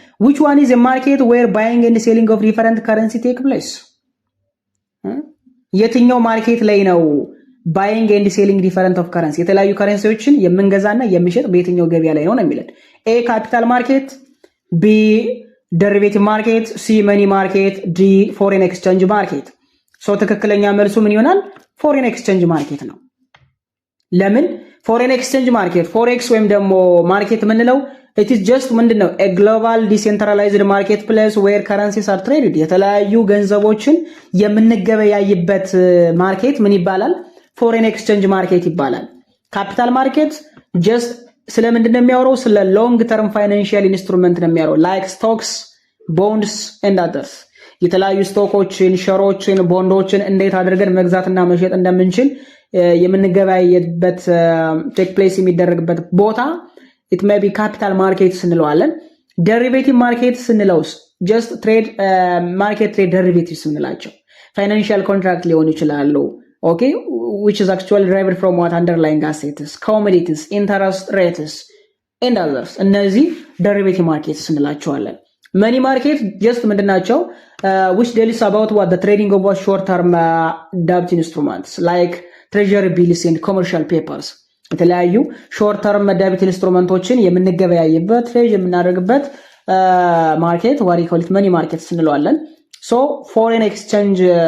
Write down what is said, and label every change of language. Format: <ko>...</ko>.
<en>which one is a market where buying and selling of different currency take place?</en> <am>የትኛው ማርኬት ላይ ነው ባይንግ ኤንድ ሴሊንግ ዲፈረንት ኦፍ ከረንሲ የተለያዩ ከረንሲዎችን የምንገዛና የምንሸጥ በየትኛው ገበያ ላይ ነው የሚለን? ኤ ካፒታል ማርኬት፣ ቢ ደሪቬቲቭ ማርኬት፣ ሲ መኒ ማርኬት፣ ዲ ፎሬን ኤክስቼንጅ ማርኬት። ሶ ትክክለኛ መልሱ ምን ይሆናል? ፎሬን ኤክስቼንጅ ማርኬት ነው። ለምን? ፎሬን ኤክስቼንጅ ማርኬት ፎሬክስ ወይም ደግሞ ማርኬት የምንለው it is just ምንድነው</am> <en>a global decentralized marketplace where currencies are traded</en> <am>የተለያዩ ገንዘቦችን የምንገበያይበት ማርኬት ምን ይባላል? ፎሬን ኤክስቼንጅ ማርኬት ይባላል። ካፒታል ማርኬት just ስለምንድነው የሚያወራው? ስለ ሎንግ ተርም ፋይናንሻል ኢንስትሩመንት ነው የሚያወራው</am> <en>like stocks, bonds and others</en> <am>የተለያዩ ስቶኮችን፣ ሸሮችን፣ ቦንዶችን እንዴት አድርገን መግዛትና መሸጥ እንደምንችል የምንገበያይበት ቴክ ፕሌስ የሚደረግበት ቦታ</am> <en>it may be capital markets</en> <am>እንለዋለን። derivative markets እንለውስ</am> <en>just trade market trade derivatives</en> <am>እንላቸው financial contract ሊሆኑ ይችላሉ። okay</am> <en>which is actually derived from what underlying assets, commodities, interest rates and others</en> <am>እነዚህ derivative markets እንላቸዋለን። money market just ምንድናቸው?</am> <en>which deals about what the trading of short term debt instruments like treasury bills and commercial papers</en> <am>የተለያዩ ሾርት ተርም ደቢት ኢንስትሩመንቶችን የምንገበያይበት ትሬድ የምናደርግበት ማርኬት ዋሪ ኮልት መኒ ማርኬት እንለዋለን። ሶ ፎሬን ኤክስቼንጅ</am>